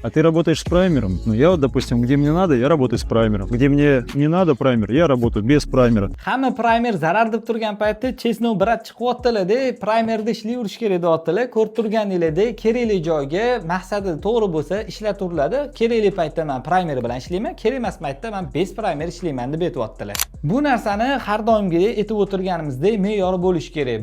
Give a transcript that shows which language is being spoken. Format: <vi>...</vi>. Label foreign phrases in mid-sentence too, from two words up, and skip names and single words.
<ru>А ты работаешь с праймером? Ну, я вот, допустим, где мне надо, я работаю с праймером. Где мне не надо праймер, я работаю без праймера.</ru> <uz>Hamma primer zarar deb turgan paytda Chesnov brat chiqyaptilar-da, primerda ishlayverish kerak deyaptilar. Ko'rib turganingizdek, kerakli joyga maqsadi to'g'ri bo'lsa ishlaturiladi. Kerakli paytda men primer bilan ishlayman, kerak emas paytda men</uz> <ru>bez primer</ru> <uz>ishlayman deb aytyaptilar. Bu narsani har doimgidek aytib o'tirganimizdek me'yori bo'lishi kerak.</uz>